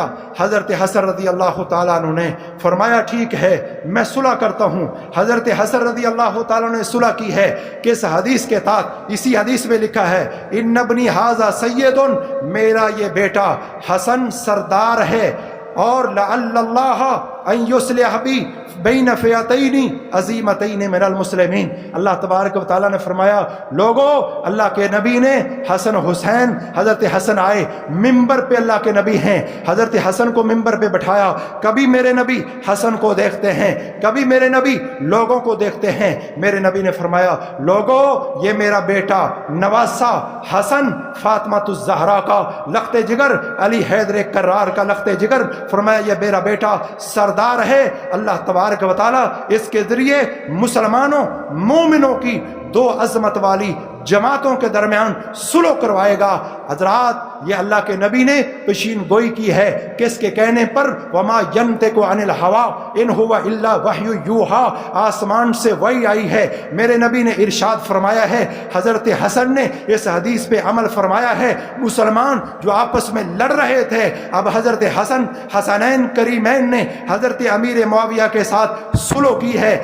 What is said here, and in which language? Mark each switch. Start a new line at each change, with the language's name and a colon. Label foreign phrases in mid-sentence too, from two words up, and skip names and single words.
Urdu: حضرت حسن رضی اللہ تعالیٰ عنہ نے فرمایا ٹھیک ہے میں صلح کرتا ہوں. حضرت حسن رضی اللہ تعالیٰ عنہ نے صلح کی ہے کہ اس حدیث کے تحت اسی حدیث میں لکھا ہے
Arabic: ان ابنی ھذا سید،
Urdu: میرا یہ بیٹا حسن سردار ہے، اور
Arabic: لعل اللہ ان یصلح بی بین فئتین عظیمتین من المسلمین.
Urdu: اللہ تبارک و تعالیٰ نے فرمایا لوگو اللہ کے نبی نے حسن حسین، حضرت حسن آئے ممبر پہ، اللہ کے نبی ہیں، حضرت حسن کو ممبر پہ بٹھایا. کبھی میرے نبی حسن کو دیکھتے ہیں، کبھی میرے نبی لوگوں کو دیکھتے ہیں. میرے نبی نے فرمایا لوگو یہ میرا بیٹا نواسہ حسن فاطمہ الزہرا کا لخت جگر، علی حیدر کرار کا لخت جگر، فرمایا یہ میرا بیٹا سردار ہے. اللہ تبارک و تعالیٰ اس کے ذریعے مسلمانوں مومنوں کی دو عظمت والی جماعتوں کے درمیان صلح کروائے گا. حضرات یہ اللہ کے نبی نے پیشین گوئی کی ہے کہ اس کے کہنے پر
Arabic: وما ینطق عن الہوی ان هو الا وحی یوحی،
Urdu: آسمان سے وحی آئی ہے. میرے نبی نے ارشاد فرمایا ہے، حضرت حسن نے اس حدیث پہ عمل فرمایا ہے. مسلمان جو آپس میں لڑ رہے تھے، اب حضرت حسنین کریمین نے حضرت امیر معاویہ کے ساتھ صلح کی ہے.